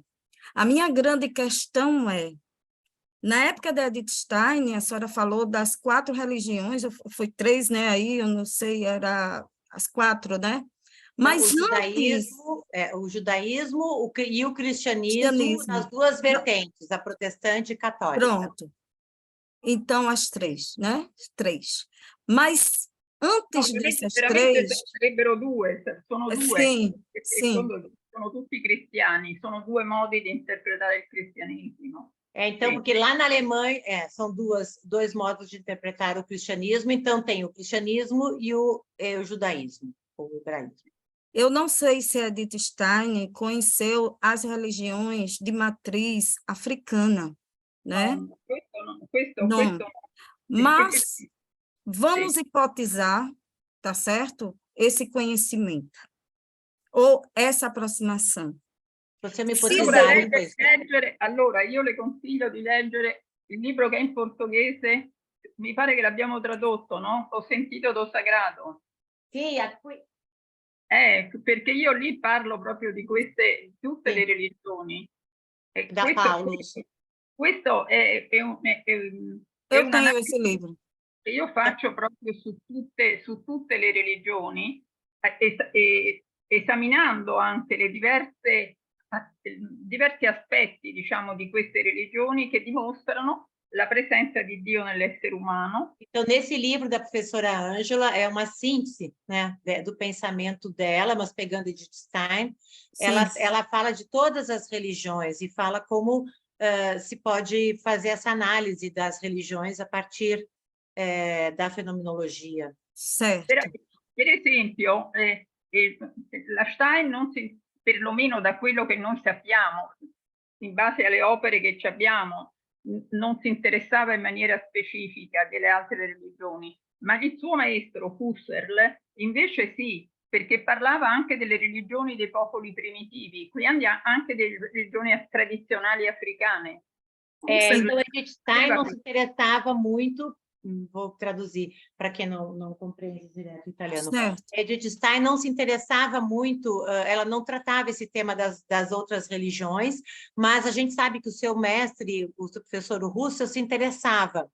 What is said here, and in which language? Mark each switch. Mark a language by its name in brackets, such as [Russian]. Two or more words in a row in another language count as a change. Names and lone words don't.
[Portuguese] A minha grande questão é, na época da Edith Stein, a senhora falou das 4 religiões, foi 3, né, aí, eu não sei, era as 4, né? Mas o judaísmo e o cristianismo nas 2 vertentes, a protestante e católica. Pronto. Então, as 3, né? 3. Mas antes dessas 3... [Italian] Sarebbero 2, sono 2. [Portuguese] Sim, sim. [Italian] Sono tutti cristiani, sono 2 modi di interpretare il cristianesimo. [Portuguese] Então, porque lá na Alemanha são dois modos de interpretar o cristianismo, então tem o cristianismo e o judaísmo, ou o hebraísmo. Eu não sei se a Edith Stein conheceu as religiões de matriz africana, né? Não. Mas vamos hipotizar, tá certo? Esse conhecimento, ou essa aproximação. [Italian] Possiamo ipotizzare questo. Allora, io le consiglio di leggere il libro che è in portoghese, mi pare che l'abbiamo tradotto, no? Ho sentito do sagrato. Sì, perché io lì parlo proprio di tutte le religioni. Da Paolo. Questo è [Portuguese] Eu tenho esse livro. [Italian] che io faccio proprio su tutte le religioni, esaminando anche le diversi aspetti, diciamo, di queste religioni che dimostrano la [Portuguese] presença de [Italian] Dio nell'essere umano. [Portuguese] Então, nesse livro da professora Ângela, é uma síntese, né, do pensamento dela, mas pegando Edith Stein, ela fala de todas as religiões e fala como se pode fazer essa análise das religiões a partir da fenomenologia. Certo. [Italian] Per esempio, la Stein, perlomeno da quello che noi sappiamo, in base alle opere che abbiamo, non si interessava in maniera specifica delle altre religioni, ma il suo maestro Husserl invece sì, perché parlava anche delle religioni dei popoli primitivi, quindi anche delle religioni tradizionali africane. [Portuguese] Então, Edith Stein não se interessava muito, vou traduzir para quem não compreende direto o italiano. Certo. Edith Stein não se interessava muito, ela não tratava esse tema das outras religiões, mas a gente sabe que o seu mestre, o professor Russell, se interessava.